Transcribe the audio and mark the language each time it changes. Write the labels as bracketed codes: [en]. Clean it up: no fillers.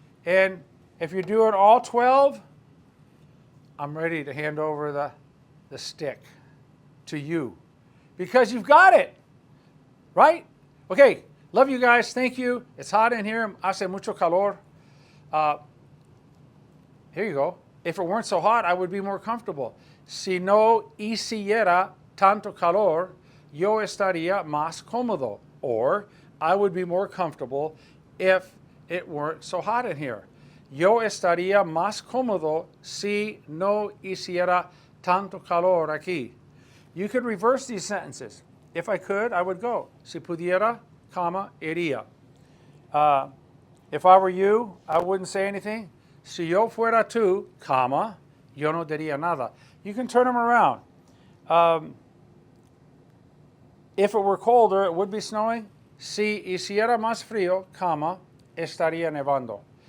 [en] And if you're doing all 12, I'm ready to hand over the stick to you because you've got it, right? Okay, love you guys. Thank you. It's hot in here. [es] Hace mucho calor. [en] Here you go. If it weren't so hot, I would be more comfortable. [es] Si no hiciera tanto calor, yo estaría más cómodo. [en] Or, I would be more comfortable if it weren't so hot in here. [es] Yo estaría más cómodo si no hiciera tanto calor aquí. [en] You could reverse these sentences. If I could, I would go. [es] Si pudiera, comma, iría. [en] If I were you, I wouldn't say anything. [es] Si yo fuera tú, comma, yo no diría nada. [en] You can turn them around. If it were colder, it would be snowing. [es] Si hiciera más frío, comma, estaría nevando.